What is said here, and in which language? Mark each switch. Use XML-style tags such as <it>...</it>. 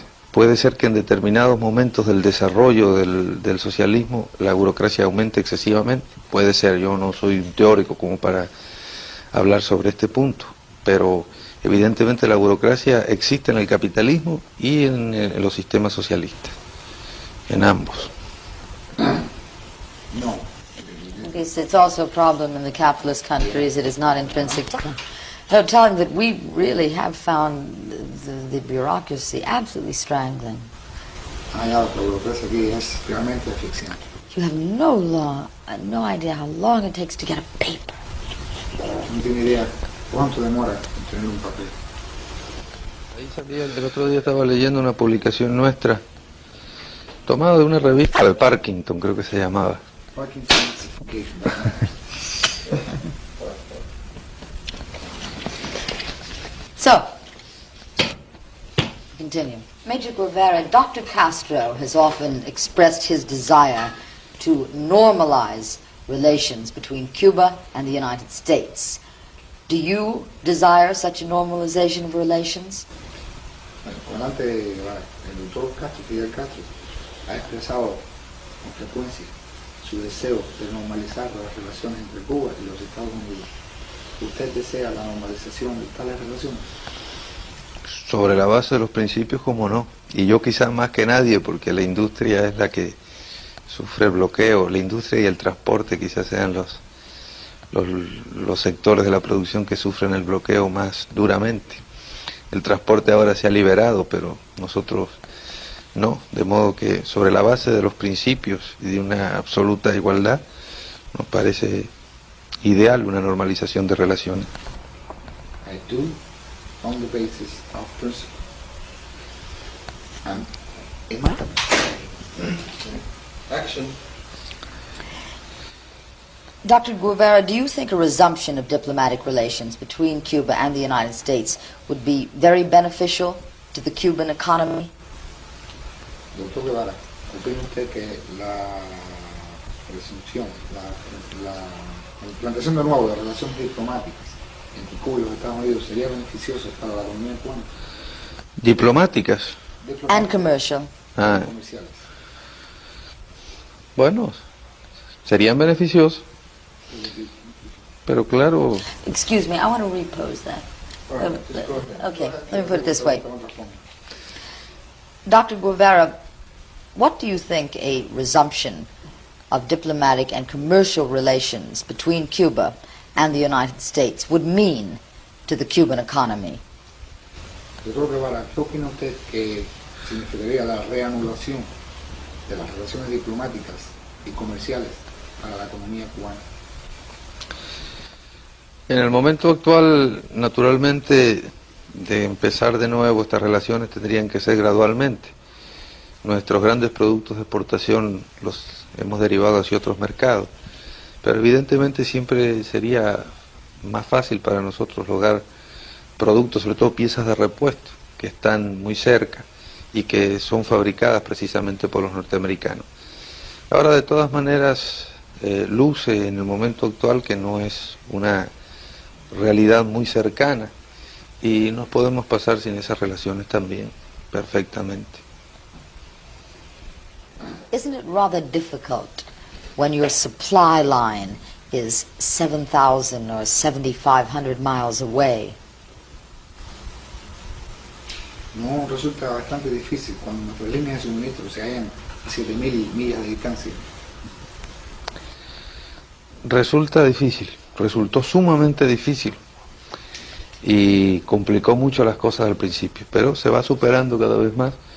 <es>Puede ser que en determinados momentos del desarrollo del socialismo la burocracia aumente excesivamente, puede ser, yo no soy un teórico como para hablar sobre este punto, pero evidentemente la burocracia existe en el capitalismo y en los sistemas socialistas, en ambos. No.</es> <en>It's also a problem in the capitalist countries. It is not intrinsic to them. No, tell him that we really have found the bureaucracy absolutely strangling.</en> <es>La burocracia aquí es realmente asfixiante.</es> <en>You have no idea how long it takes to get a paper.</en> <es>No tiene idea cuánto demora en tener un papel. Ahí salía, el otro día estaba leyendo una publicación nuestra, tomada de una revista de Parkington, creo que se llamaba.</es> <en>Parkinson's Education. So, continue. Major Guevara, Dr. Castro has often expressed his desire to normalize relations between Cuba and the United States. Do you desire such a normalization of relations?</en> <es>Bueno, el comandante Guevara, el doctor Castro, Fidel Castro, ha expresado con frecuencia su deseo de normalizar las relaciones entre Cuba y los Estados Unidos. ¿Usted desea la normalización de tales relaciones? Sobre la base de los principios, como no. Y yo quizás más que nadie, porque la industria es la que sufre el bloqueo. La industria y el transporte quizás sean los sectores de la producción que sufren el bloqueo más duramente. El transporte ahora se ha liberado, pero nosotros no. De modo que sobre la base de los principios y de una absoluta igualdad, nos parece ideal una normalización de relaciones.</es> <en>I do, on the basis of principle. And action. Dr. Guevara, do you think a resumption of diplomatic relations between Cuba and the United States would be very beneficial to the Cuban economy?</en> <es>Doctor Guevara, ¿opina usted que la resunción, la implantación de nuevo de relaciones diplomáticas entre Cuba y los Estados Unidos sería beneficiosa para la economía cubana? Diplomáticas.</es> <en>And commercial.</en> <es>Comerciales. Bueno, serían beneficiosos, pero claro,</es> <en>Excuse me, I want to repose that. All right, just go ahead. Okay, let me put it this way. Dr. Guevara, what do you think a resumption of diplomatic and commercial relations between Cuba and the United States would mean to the Cuban economy?</en> <es>Doctor Guevara, ¿qué opina usted que significaría la reanudación de las relaciones diplomáticas y comerciales para la economía cubana? En el momento actual, naturalmente, de empezar de nuevo estas relaciones tendrían que ser gradualmente. Nuestros grandes productos de exportación los hemos derivado hacia otros mercados, pero evidentemente siempre sería más fácil para nosotros lograr productos, sobre todo piezas de repuesto, que están muy cerca y que son fabricadas precisamente por los norteamericanos. Ahora, de todas maneras, luce en el momento actual que no es una realidad muy cercana y nos podemos pasar sin esas relaciones también, perfectamente.</es> <en>Isn't it rather difficult when your supply line is 7,000 or 7,500 miles away?</en> <es>No, resulta bastante difícil cuando nuestras líneas de suministro se hallan a 7.000 millas de distancia. Resulta difícil, resultó sumamente difícil y complicó mucho las cosas al principio, pero se va superando cada vez más.</es>